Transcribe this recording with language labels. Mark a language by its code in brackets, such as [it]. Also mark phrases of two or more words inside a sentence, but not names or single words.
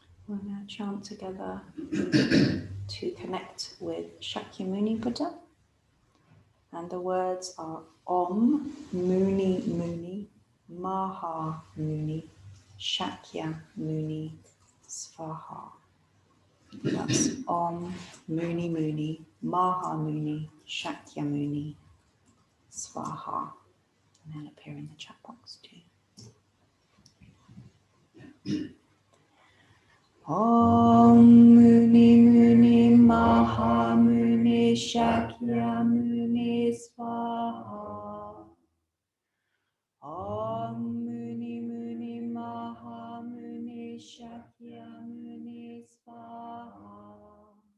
[en] We'll now chant together to connect with Shakyamuni Buddha. And the words are [sa] ॐ मुनि मुनि महा मुनि शाक्यमुनि स्वाहा. [en] That's [sa] ॐ मुनि मुनि महा मुनि शाक्यमुनि स्वाहा. [en] And they'll appear in the chat box too. [sa] ॐ मुनि मुनि महा मुनि शाक्यमुनि स्वाहा. ॐ मुनि मुनि महा मुनि शाक्यमुनि स्वाहा.